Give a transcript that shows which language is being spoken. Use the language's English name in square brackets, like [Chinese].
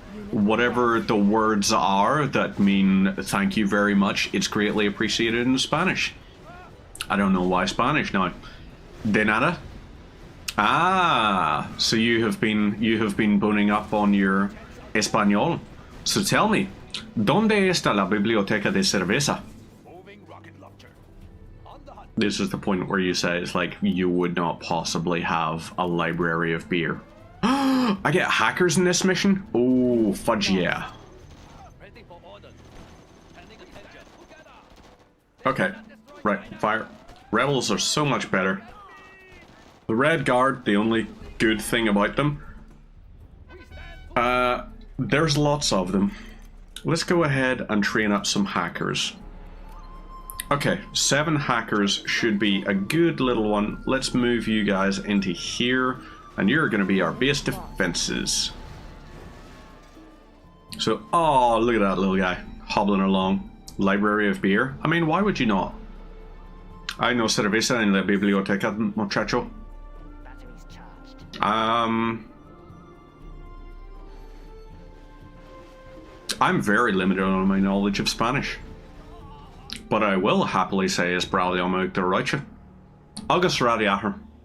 [English] Whatever the words are that mean thank you very much, it's greatly appreciated in Spanish. I don't know why Spanish now. [Spanish] De nada. [English] Ah, so you have been boning up on your Espanol. So tell me, [Spanish] ¿dónde está la biblioteca de cerveza? [English] This is the point where you say it's like you would not possibly have a library of beer. I get hackers in this mission? Oh, fudge yeah. Okay, right, fire. Rebels are so much better. The Red Guard, the only good thing about them. There's lots of them. Let's go ahead and train up some hackers. Okay, 7 hackers should be a good little one. Let's move you guys into here, and you're going to be our base defenses. So, oh, look at that little guy hobbling along. Library of beer. I mean, why would you not? [Spanish] Hay no cerveza en la biblioteca, muchacho. [English] I'm very limited on my knowledge of Spanish. But I will happily say is probably on out the right. August Radiator.